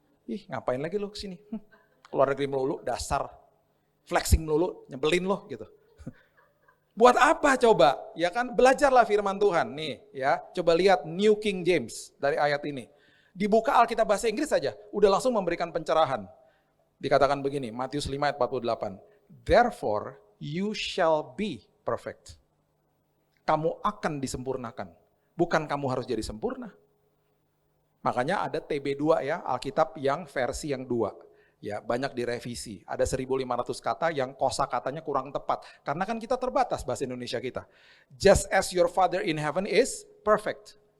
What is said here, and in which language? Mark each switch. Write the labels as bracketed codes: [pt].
[id] Ih, ngapain lagi lo kesini? Keluar negeri melulu, dasar. Flexing melulu, nyebelin lo gitu. Buat apa coba? Ya kan, belajarlah firman Tuhan nih ya. Coba lihat New King James dari ayat ini. Dibuka Alkitab bahasa Inggris saja, udah langsung memberikan pencerahan. Dikatakan begini, Matius 5 ayat 48. [en] Therefore you shall be perfect. [id] Kamu akan disempurnakan. Bukan kamu harus jadi sempurna. Makanya ada TB2 ya, Alkitab yang versi yang 2. Ya, banyak direvisi. Ada 1.500 kata yang kosakatanya kurang tepat. Karena kan kita terbatas bahasa Indonesia kita. [en] Just as your Father in heaven is perfect.